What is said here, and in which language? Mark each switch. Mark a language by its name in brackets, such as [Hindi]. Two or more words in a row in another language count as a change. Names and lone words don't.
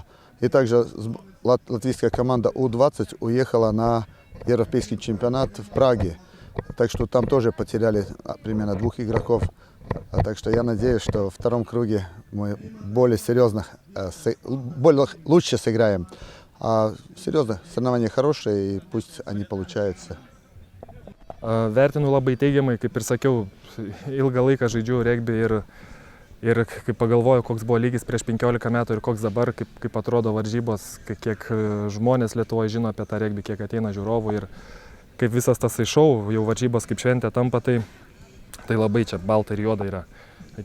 [Russian] И также латвийская команда У-20 уехала на европейский чемпионат в Праге. Так что там тоже потеряли примерно 2 игроков. Так что я надеюсь, что во втором круге мы более серьезно, лучше сыграем. Серьезно, соревнования хорошие, и пусть они получаются. [Lithuanian] Vertinu labai teigiamai, kaip ir sakiau, ilgą laiką žaidžiu regbį ir kai pagalvoju, koks buvo lygis prieš 15 metų ir koks dabar, kaip atrodo varžybos, kiek žmonės Lietuvoje žino apie tą regbį, kiek ateina žiūrovų ir kaip visas tas šou, jau varžybos kaip šventė tampa, tai labai čia balta ir juoda yra.